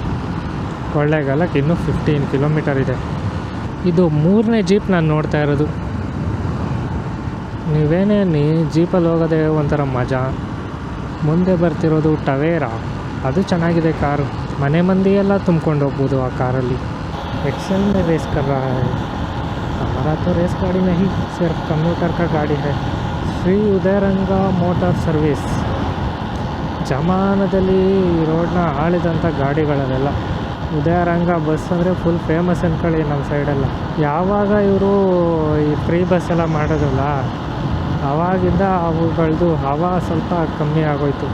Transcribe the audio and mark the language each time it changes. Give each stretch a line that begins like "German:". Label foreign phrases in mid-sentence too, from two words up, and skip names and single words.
Kannada: ಕೊಳ್ಳೇಗಾಲಕ್ಕೆ ಇನ್ನೂ 15 ಕಿಲೋಮೀಟರ್ ಇದೆ. ಇದು 3ನೇ ಜೀಪ್ ನಾನು ನೋಡ್ತಾ ಇರೋದು. ನೀವೇನೇನು ಜೀಪಲ್ಲಿ ಹೋಗೋದೇ ಒಂಥರ ಮಜಾ. ಮುಂದೆ ಬರ್ತಿರೋದು ಟವೇರಾ, ಅದು ಚೆನ್ನಾಗಿದೆ ಕಾರು. ಮನೆ ಮಂದಿ ಎಲ್ಲ ತುಂಬ್ಕೊಂಡು ಹೋಗ್ಬೋದು ಆ ಕಾರಲ್ಲಿ.
Hindi: एक्सेल में रेस कर रहा है. हमारा तो रेस गाड़ी नहीं, सिर्फ कंप्यूटर का गाड़ी है.
Kannada: ಶ್ರೀ ಉದಯರಂಗ ಮೋಟಾರ್ ಸರ್ವಿಸ್. ಜಮಾನದಲ್ಲಿ ಈ ರೋಡ್ನ ಆಳಿದಂಥ ಗಾಡಿಗಳವೆಲ್ಲ. ಉದಯರಂಗ ಬಸ್ ಅಂದರೆ
English: full famous
Kannada: ಅಂದ್ಕೊಳ್ಳಿ ನಮ್ಮ ಸೈಡೆಲ್ಲ. ಯಾವಾಗ ಇವರು ಈ
English: free bus
Kannada: ಎಲ್ಲ ಮಾಡೋದಲ್ಲ, ಆವಾಗಿಂದ ಅವುಗಳದ್ದು ಹವಾ ಸ್ವಲ್ಪ ಕಮ್ಮಿ ಆಗೋಯ್ತು.